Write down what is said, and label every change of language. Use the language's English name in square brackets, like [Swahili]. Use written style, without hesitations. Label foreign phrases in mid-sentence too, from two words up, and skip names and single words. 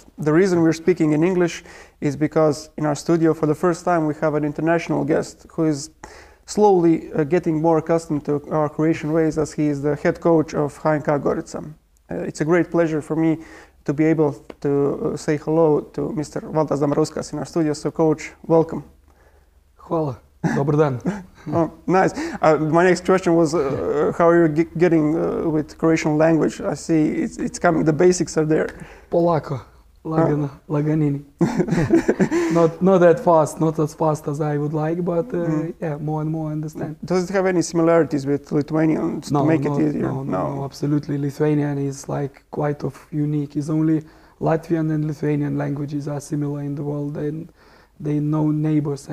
[English] The reason we're speaking in English is because in our studio for the first time we have an international guest who is slowly getting more accustomed to our Croatian ways as he is the head coach of HNK Gorice. It's a great pleasure for me to be able to say hello to Mr. Valdas Dambrauskas in our studio. So coach, welcome. [Croatian] Hvala. Dobar dan. [English] Oh, nice. My next question was how are you getting with Croatian language? I see it's coming, the basics are there. [Croatian] Polako. Lagano. Laganini. [English] Not that fast, not as fast as I would like, but yeah, more and more understand. Does it have any similarities with Lithuanian to make it easier? No, absolutely. Lithuanian is like quite unique. It's only Latvian and Lithuanian languages are similar in the world, and they know neighbors.